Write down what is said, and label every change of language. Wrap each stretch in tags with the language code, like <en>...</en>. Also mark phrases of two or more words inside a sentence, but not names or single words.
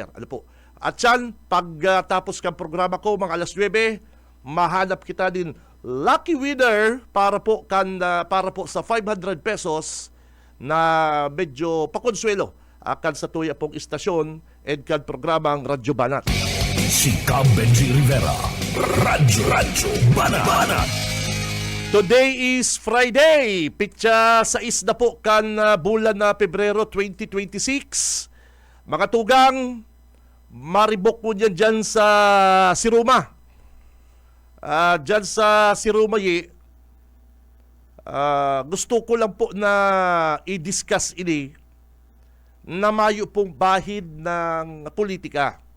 <bik>At yan, pagtapos kang programa ko, mga alas 9, mahanap kita din</bik> <en>lucky winner</en> <bik>para po sa 500 pesos na medyo pakonsuelo kan sa tuya pong istasyon and kan programang Radyo Banat. Si Benji Rivera, Radyo Banat.</bik> <en>Today is Friday,</en> <bik>pitsa 6 na po kan bulan na Pebrero 2026. Mga tugang, maribok po dyan sa Siruma. Dyan sa Siruma, gusto ko lang po na i-discuss ini na mayo pong bahid ng politika.</bik>